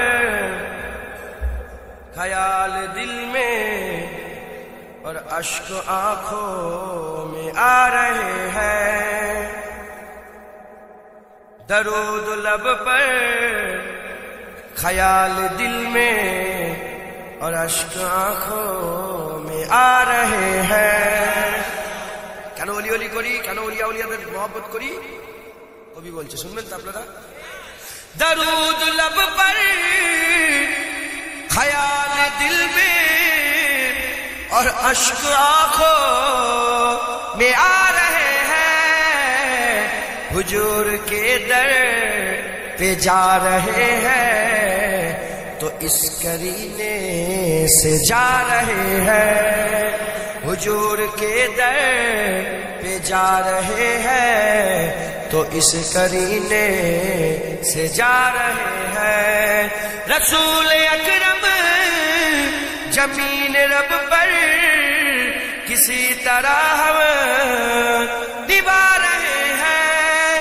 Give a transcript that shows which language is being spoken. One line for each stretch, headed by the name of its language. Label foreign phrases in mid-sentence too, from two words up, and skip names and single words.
Urdu: خیال دل میں اور اشک آنکھوں میں آ رہے ہیں، درود لب پر خیال دل میں اور اشک آنکھوں میں آ رہے ہیں،
Bangla: কেন ওলি ওলি করি, কেন ওলিয়া ওলিয়াদের মহব্বত করি, কবি বলছে শুনবেন তো আপনারা,
Urdu: درود لب پر خیال دل میں اور اشک آنکھوں میں آ رہے ہیں، حضور کے در پہ جا رہے ہیں تو اس کرینے سے جا رہے ہیں، حضور کے در پہ جا رہے ہیں تو اس کرینے سے جا رہے ہیں، رسول اکرم جمیل رب پر کسی طرح ہم نبھا رہے ہیں،